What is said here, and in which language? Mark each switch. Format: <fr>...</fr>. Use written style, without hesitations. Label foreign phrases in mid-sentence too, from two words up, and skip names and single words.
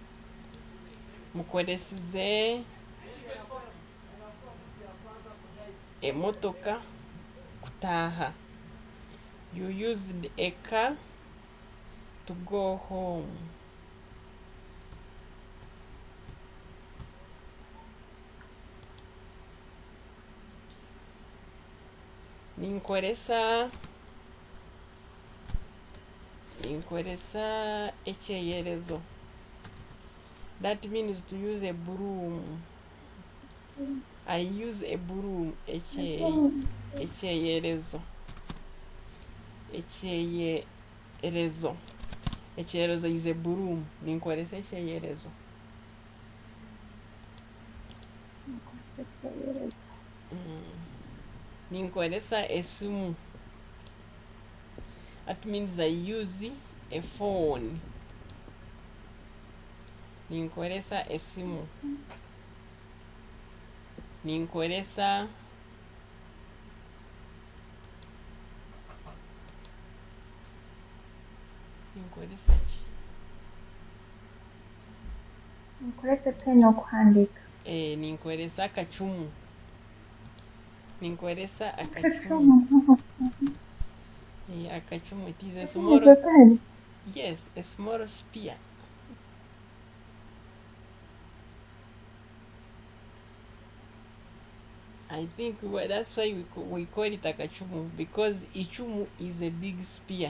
<nyn>Mukoresize emotoka kutaha.</nyn> <en>You used a car to go home.</en> <nyn>Ninkoresa ekyeyerezo.</nyn> <en>That means to use a broom. I use a broom. Ekyeyerezo. Ekyeyerezo is a broom.</en> <nyn>Ninkoresa ekyeyerezo. Ninkoresa esimu.</nyn> <en>That means I use a phone.</en> <nyn>Ninkoresa esimu. Ninkoresa ki? Ninkoresa pen okuhandika. Ninkoresa akacumu. Ninkoresa akacumu. Akacumu,</nyn> <en>it is a small... Yes, a small spear. I think that's why we call it akachumu, because ichumu is a big spear.</en>